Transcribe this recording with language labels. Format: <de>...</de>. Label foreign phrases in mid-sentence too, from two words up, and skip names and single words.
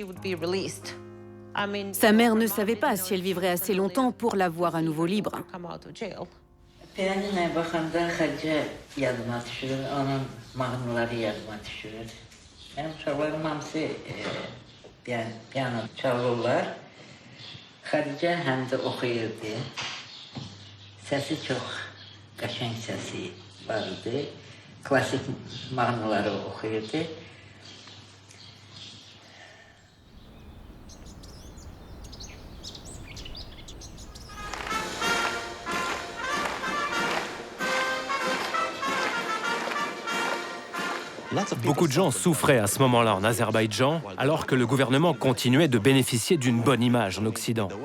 <fr>Sa mère ne savait pas si elle vivrait assez longtemps pour la voir à nouveau libre.</fr> <az>Khadija həm də oxuyurdu. Səsi çox qəşəng səsi var idi. Klasik mahnıları oxuyurdu.</az> <fr>Beaucoup de gens souffraient à ce moment-là en Azerbaïdjan, alors que le gouvernement continuait de bénéficier d'une bonne image en Occident.</fr>